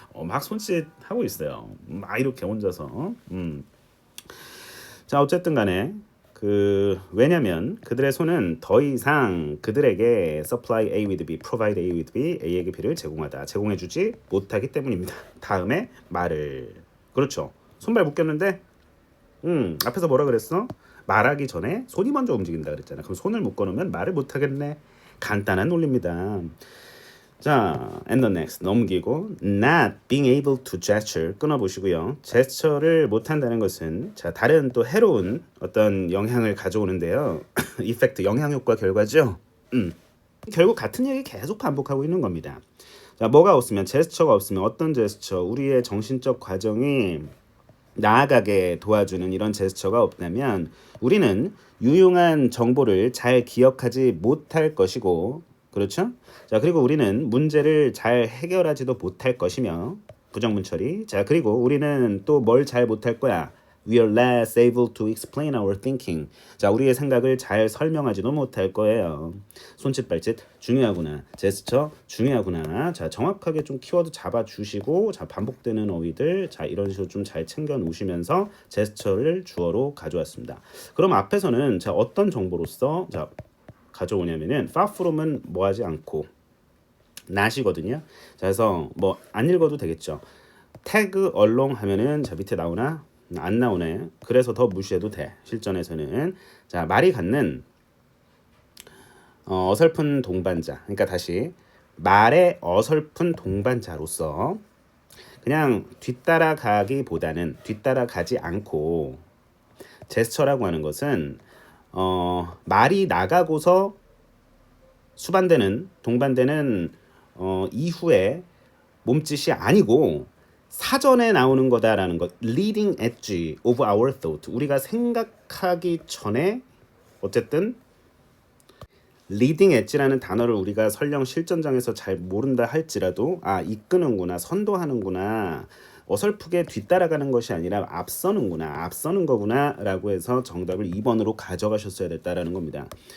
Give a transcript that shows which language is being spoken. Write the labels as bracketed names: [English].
[Korean] 막 손짓 하고 있어요. 막 이렇게 혼자서. 자, 어쨌든 간에 왜냐면 그들의 손은 더 이상 그들에게 [English] supply A with B, [Korean] provide A with B, A에게 B를 제공해주지 못하기 때문입니다. 다음에 말을 그렇죠. 손발 묶였는데 앞에서 뭐라 그랬어? 말하기 전에 손이 먼저 움직인다 그랬잖아. 그럼 손을 묶어놓으면 말을 못하겠네. 간단한 논리입니다. 자, [English] and the next [Korean] 넘기고 [English] not being able to gesture [Korean] 끊어보시고요. 제스처를 못한다는 것은 자 다른 또 해로운 어떤 영향을 가져오는데요. 이펙트 영향효과 결과죠. 결국 같은 얘기 계속 반복하고 있는 겁니다. 자, 뭐가 없으면 제스처가 없으면 어떤 제스처 우리의 정신적 과정이 나아가게 도와주는 이런 제스처가 없다면 우리는 유용한 정보를 잘 기억하지 못할 것이고 그렇죠? 자, 그리고 우리는 문제를 잘 해결하지도 못할 것이며 부정문 처리. 자, 그리고 우리는 또 뭘 잘 못할 거야? [English] We are less able to explain our thinking. [Korean] 자, 우리의 생각을 잘 설명하지도 못할 거예요. 손짓 발짓 중요하구나. 제스처 중요하구나. 자, 정확하게 좀 키워드 잡아주시고 자, 반복되는 어휘들 자, 이런 식으로 좀 잘 챙겨 놓으시면서 제스처를 주어로 가져왔습니다. 그럼 앞에서는 자, 어떤 정보로서 자, 가져오냐면은 far from은 뭐 하지 않고 not이거든요. 자, 그래서 뭐 안 읽어도 되겠죠. tag along 하면은 자 밑에 나오나? 안 나오네. 그래서 더 무시해도 돼. 실전에서는 자 말이 갖는 어설픈 동반자. 그러니까 다시 말의 어설픈 동반자로서 그냥 뒤따라가기보다는 뒤따라가지 않고 제스처라고 하는 것은 말이 나가고서 수반되는 동반되는 이후에 몸짓이 아니고 사전에 나오는 거다라는 것. [English] leading edge of our thought. [Korean] 우리가 생각하기 전에 어쨌든 leading edge라는 단어를 우리가 설령 실전장에서 잘 모른다 할지라도 이끄는구나 선도하는구나 어설프게 뒤따라가는 것이 아니라 앞서는 거구나 라고 해서 정답을 2번으로 가져가셨어야 됐다라는 겁니다.